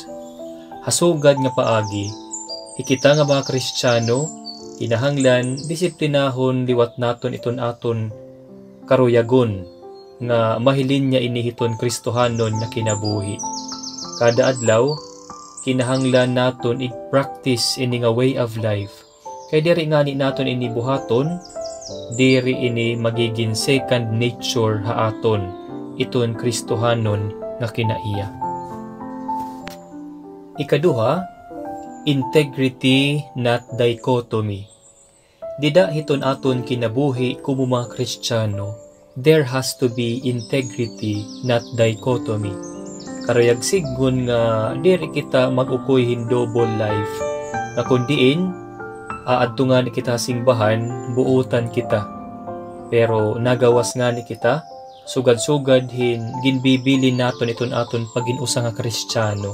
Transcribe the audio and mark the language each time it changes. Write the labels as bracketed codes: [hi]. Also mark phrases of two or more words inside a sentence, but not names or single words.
[war] Hasugad nga paagi, ikita nga mga Kristiyano, kinahanglan disiplinahon liwat naton iton aton karuyagon nga mahilin niya inihiton Kristohanon na kinabuhi. Kada adlaw, kinahanglan naton i-practice ini nga [en] way of life. [war] Kay diri nga ni naton ini buhaton, diri ini magiging [en] second nature [war] haaton iton Kristohanon nga kinaiya. Ikaduha, [en] integrity not dichotomy. [war] Dida hiton aton kinabuhi kumo mga Kristiyano, [en] there has to be integrity not dichotomy. [war] Karayag siggon nga diri kita mag-ukoy [en] double life, [war] na kundiin aadto nga ni kita singbahan, buutan kita. Pero nagawas nga ni kita, sugad-sugad ginbibili naton iton aton pag-inusa nga Kristiyano.